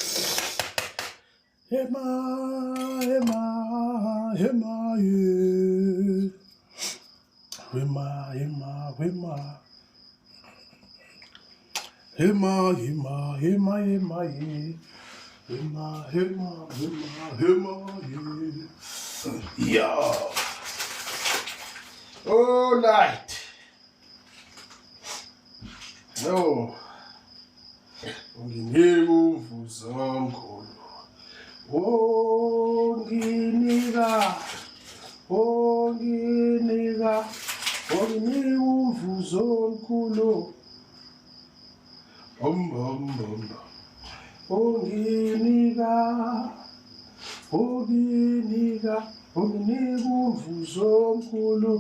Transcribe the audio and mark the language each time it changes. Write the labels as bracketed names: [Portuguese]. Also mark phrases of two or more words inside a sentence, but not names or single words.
[English] Hema, hema, hema, ye. Hema, hema, hema. Hema, hema, hema, hema, ye. Hema, hema, hema, hema, ye. Yeah. All right. No. [Zulu] Nginivuza mkhulu. Onginika. Onginika. Onginivuza mkhulu. Onginika, onginika, onginika umvuzo omkhulu.